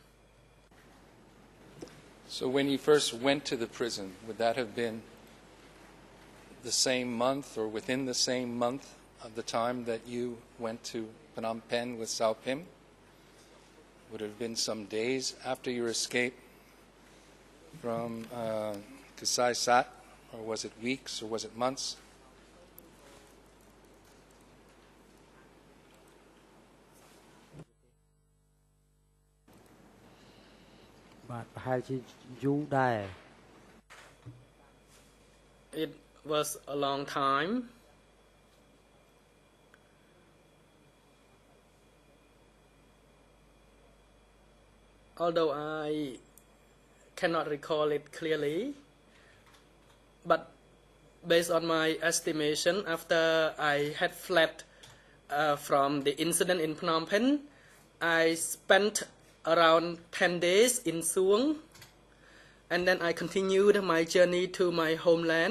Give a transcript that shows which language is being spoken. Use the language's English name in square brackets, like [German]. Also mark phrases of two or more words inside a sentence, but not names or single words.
[English] So when you first went to the prison, would that have been the same month or within the same month of the time that you went to Phnom Penh with Sao Pim? Would it have been some days after your escape from Kasai Sat, or was it weeks, or was it months? [Khmer] បាទប្រហែលជាយូរដែរ [English] It was a long time. Although I cannot recall it clearly, but based on my estimation, after I had fled from the incident in Phnom Penh, I spent around 10 days in Suong, and then I continued my journey to my homeland.